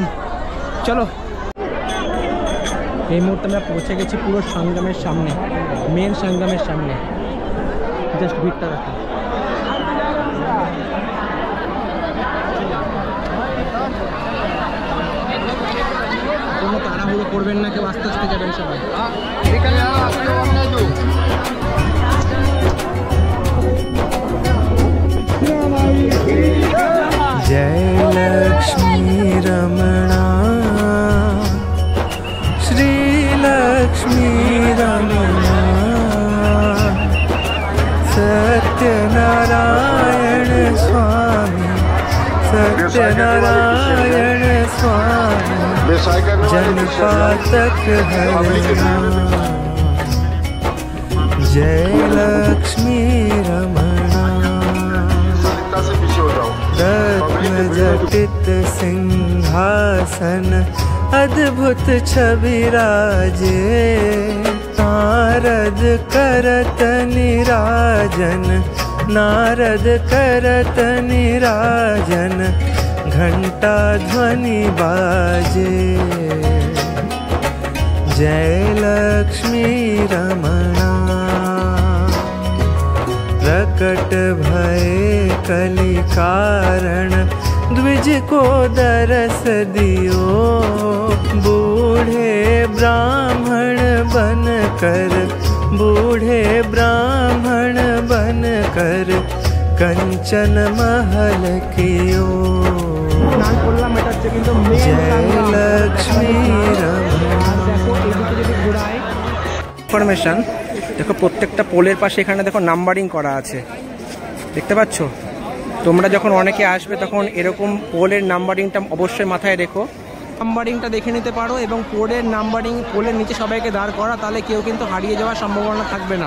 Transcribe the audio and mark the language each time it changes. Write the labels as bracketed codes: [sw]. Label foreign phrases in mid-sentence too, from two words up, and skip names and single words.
[bn] চলো, এই মুহূর্তে আমরা পৌঁছে গেছি পুরো সঙ্গমের সামনে, মেন সঙ্গমের সামনে। জাস্ট ভিড়টা দেখো। কোনো তাড়াহুড়ো করবেন না, কেউ আস্তে আস্তে যাবেন সবাই। [hi] जय लक्ष्मी रमणा, श्री लक्ष्मी रमणा, सत्यनारायण स्वामी, सत्यनारायण स्वामी, जनपातक हरणा। जय लक्ष्मी रमणा, रत्नजटित सिंहासन अद्भुत छवि राजे, नारद करत निराजन, नारद करत निराजन, घंटा ध्वनि बाजे। जय लक्ष्मी रमणा, प्रकट भय कलि कारण, द्विज को दरस दियो, बूढ़े ब्राह्मण बन कर, बूढ़े ब्राह्मण बन कर, कंचन महल कियो। जय लक्ष्मी रमणा। [bn] ইনফরমেশন দেখো, প্রত্যেকটা পোলের পাশে এখানে দেখো নাম্বারিং করা আছে, দেখতে পাচ্ছ? তোমরা যখন অনেকে আসবে তখন এরকম পোলের নাম্বারিংটা অবশ্যই মাথায় রেখো, নাম্বারিংটা দেখে নিতে পারো। এবং পোলের নাম্বারিং, পোলের নিচে সবাইকে দাঁড় করা, তাহলে কেউ কিন্তু হারিয়ে যাওয়ার সম্ভাবনা থাকবে না।